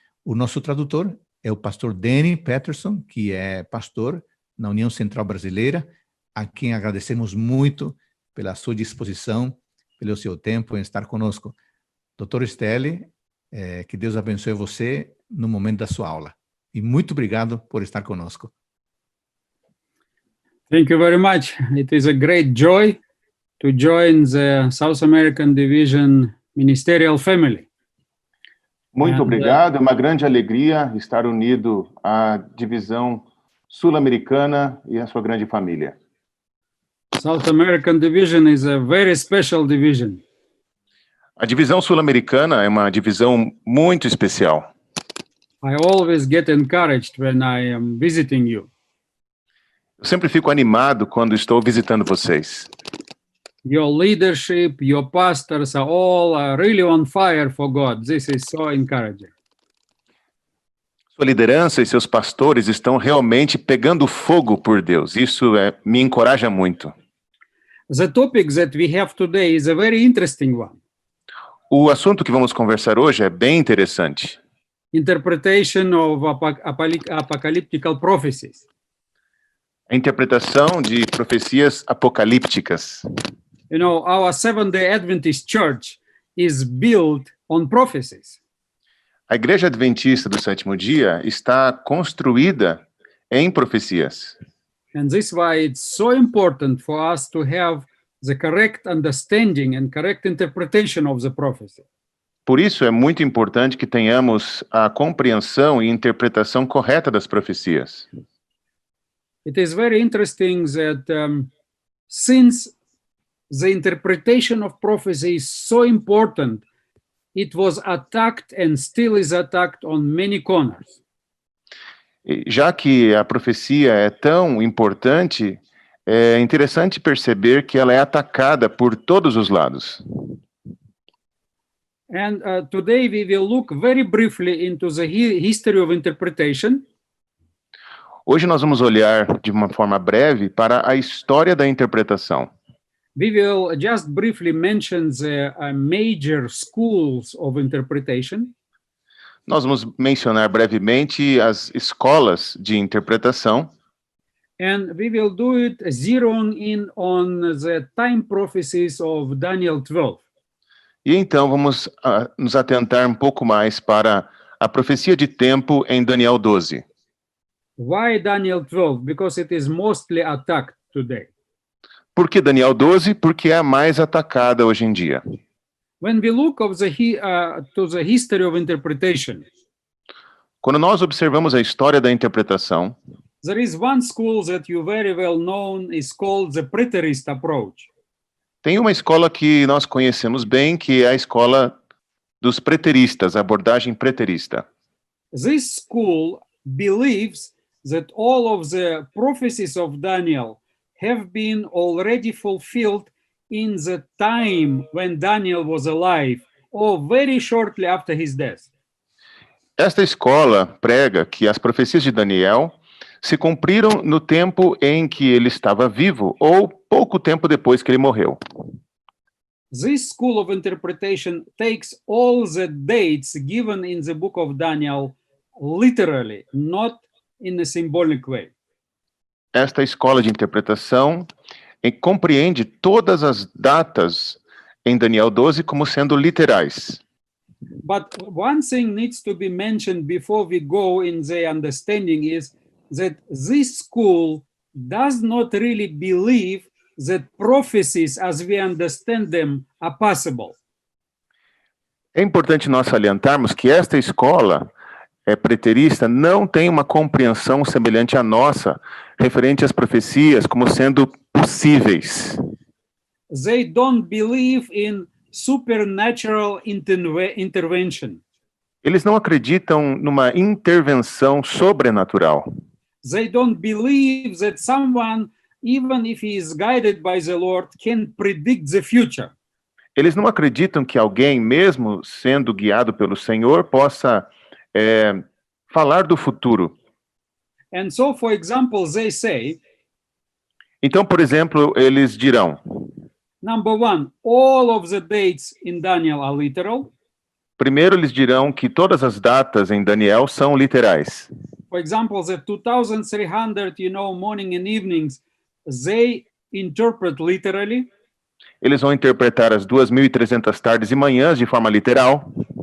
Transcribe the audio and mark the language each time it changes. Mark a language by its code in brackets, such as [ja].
[pt] O nosso tradutor é o pastor Danny Peterson, que é pastor na União Central Brasileira, a quem agradecemos muito pela sua disposição, pelo seu tempo em estar conosco. Doutor Stelli, que Deus abençoe você no momento da sua aula. E muito obrigado por estar conosco. [en] Thank you very much. It is a great joy to join the South American Division Ministerial Family. [pt] Muito obrigado. É uma grande alegria estar unido à Divisão Sul-Americana e à sua grande família. [en] South American Division is a very special division. [pt] A Divisão Sul-Americana é uma divisão muito especial. [en] I always get encouraged when I am visiting you. [pt] Eu sempre fico animado quando estou visitando vocês. [en] Your leadership, your pastors are all really on fire for God. This is so encouraging. [pt] Sua liderança e seus pastores estão realmente pegando fogo por Deus. Isso me encoraja muito. [en] The topic that we have today is a very interesting one. [pt] O assunto que vamos conversar hoje é bem interessante. [en] Interpretation of apocalyptical prophecies. [pt] A interpretação de profecias apocalípticas. [en] You know, our Seventh-day Adventist Church is built on prophecies. [pt] A Igreja Adventista do Sétimo Dia está construída em profecias. [en] And this is why it's so important for us to have the correct understanding and correct interpretation of the prophecy. [pt] Por isso é muito importante que tenhamos a compreensão e interpretação correta das profecias. [en] It is very interesting that since the interpretation of prophecy is so important, it was attacked and still is attacked on many corners. [pt] Já que a profecia é tão importante, é interessante perceber que ela é atacada por todos os lados. [en] And today we will look very briefly into the history of interpretation. [pt] Hoje nós vamos olhar de uma forma breve para a história da interpretação. [en] We will just briefly mention the major schools of interpretation. [pt] Nós vamos mencionar brevemente as escolas de interpretação. [en] And we will do it zeroing in on the time prophecies of Daniel 12. [pt] E então vamos nos atentar um pouco mais para a profecia de tempo em Daniel 12. [en] Why Daniel 12? Because it is mostly attacked today. [pt] Por que Daniel 12? Porque é a mais atacada hoje em dia. [en] When we look to the history of interpretation, [pt] Quando nós observamos a história da interpretação, [en] there is one school that you very well know is called the preterist approach. [pt] tem uma escola que nós conhecemos bem, que é a escola dos preteristas, a abordagem preterista. [en] This school believes that all of the prophecies of Daniel have been already fulfilled in the time when Daniel was alive, or very shortly after his death. [pt] Esta escola prega que as profecias de Daniel se cumpriram no tempo em que ele estava vivo, ou pouco tempo depois que ele morreu. [en] This school of interpretation takes all the dates given in the book of Daniel literally, not in a symbolic way. [pt] Esta escola de interpretação compreende todas as datas em Daniel 12 como sendo literais. [en] But one thing needs to be mentioned before we go in the understanding is that this school does not really believe that prophecies as we understand them are possible. [pt] É importante nós salientarmos que esta escola preterista não tem uma compreensão semelhante à nossa, referente às profecias como sendo possíveis. [en] They don't believe in supernatural intervention. [pt] Eles não acreditam numa intervenção sobrenatural. [en] They don't believe that someone, even if he is guided by the Lord, can predict the future. [pt] Eles não acreditam que alguém, mesmo sendo guiado pelo Senhor, possa falar do futuro. [en] And so, for example, they say, [pt] Então, por exemplo, eles dirão: [en] number one, all of the dates in Daniel are literal. [pt] primeiro, eles dirão que todas as datas em Daniel são literais. [en] For example, the 2,300, morning and evenings, they interpret literally. [pt] Eles vão interpretar as 2.300 tardes e manhãs de forma literal.